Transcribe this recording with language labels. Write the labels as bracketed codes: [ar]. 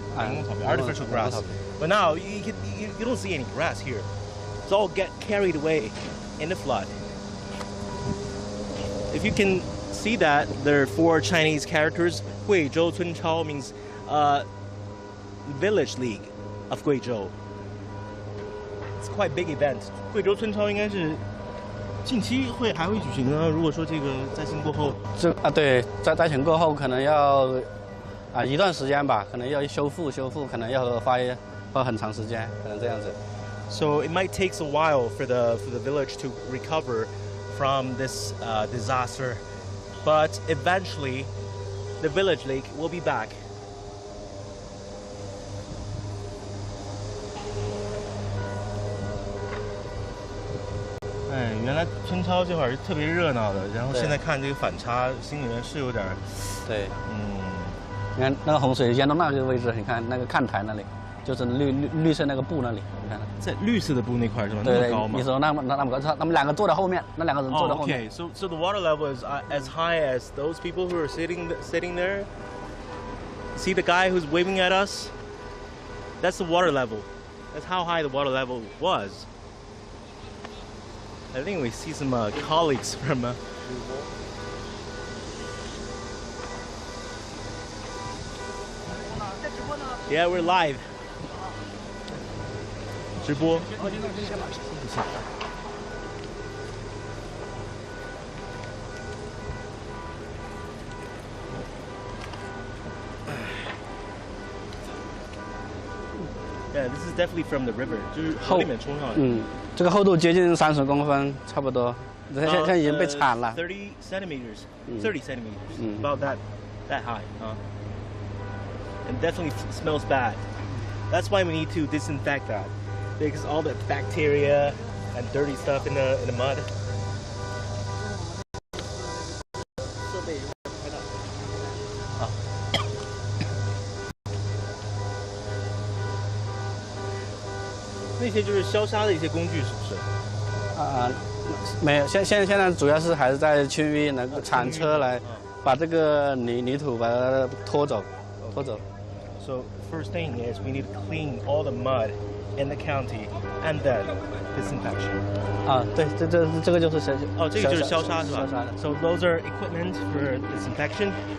[zh] 人工草皮 [en] artificial grass. But now you don't see any grass here. It's all get carried away in the flood. If you can see that, there are 4 Chinese characters. Guizhou Cunchao means Village League of Guizhou. It's quite a big event. [zh] 贵州春超应该是近期还会举行呢。如果说这个灾情过后，对，灾情过后可能要一段时间吧，可能要修复，可能要花很长时间，可能这样子。 [en] So it might take a while for the village to recover from this disaster, but eventually the village lake will be back. [zh] 哎，原来春超这会儿是特别热闹的，然后现在看这个反差，心里面是有点儿。对，你看那个洪水淹到那个位置，你看那个看台那里，就是绿色那个布那里，你看。在绿色的布那块是吗？对对，那么高吗？你说那么高，他们2个坐在后面，那2个人坐在后面。 [en] Okay, so the water level is as high as those people who are sitting there. See the guy who's waving at us? That's the water level. That's how high the water level was. I think we see some colleagues from. Yeah, we're live. [zh] 直播。 [en] Yeah, this is definitely from the river. [zh] 就是河里面冲上来。这个厚度接近30公分，差不多。现在已经被铲了。 [en] 30 centimeters. 30 centimeters. About that high. And definitely smells bad. That's why we need to disinfect that, because all the bacteria and dirty stuff in the mud. [zh] 那些就是消沙的一些工具，是不是？没有，现在主要是还是在清淤，那个铲车来把这个泥土把它拖走。 [en] So first thing is we need to clean all the mud in the county and then disinfection. [zh] 对，这个就是这个就是消沙是吧？消沙的。 [en] So those are equipment for disinfection.